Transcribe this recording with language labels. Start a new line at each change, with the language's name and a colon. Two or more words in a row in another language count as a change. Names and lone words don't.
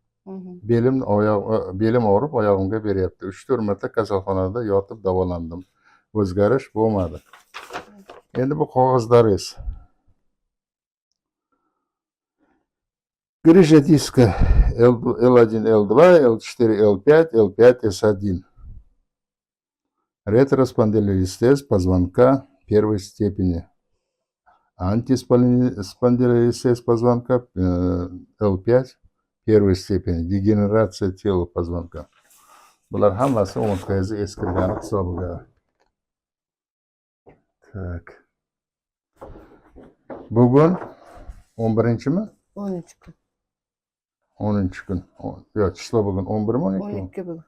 Uzbek: Belim og'rib, oyog'imga beryapti. 3-4 marta kasalxonada yotib davolandim. O'zgarish bo'lmadi. Endi bu qog'ozlaringiz.
Russian: Грыжа диска L1, L2, L4, L5, L5, S1. Ретроспондилолистез позвонка первой степени. Антиспондилолистез позвонка L5 первой степени. Дегенерация тела позвонка.
Uzbek: Bular hammasi umurtqangizni eskirgani hisobiga. Tak. Bugun 11-mi? 13 kun. 10 kun. Yo'q, chislo bugun 11mi, 12mi? 12 bugun.